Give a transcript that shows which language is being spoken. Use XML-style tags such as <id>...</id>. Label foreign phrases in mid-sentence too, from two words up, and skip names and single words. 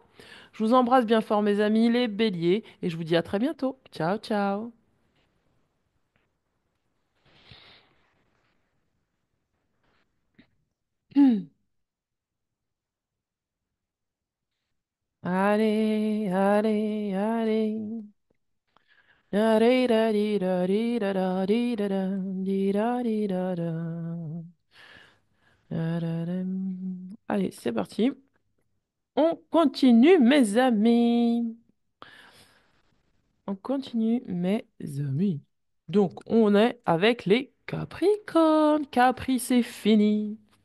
<fr>Je vous embrasse bien fort, mes amis, les béliers, et je vous dis à très bientôt.</fr> <it>Ciao, ciao.</it> <fr>Allez, allez, allez. Da-di-da-di-da-di-da-da-di-da-da, da-da-dam. Allez, c'est parti. On continue, mes amis. On continue, mes amis. Donc, on est avec les Capricornes. Capri, c'est fini.</fr>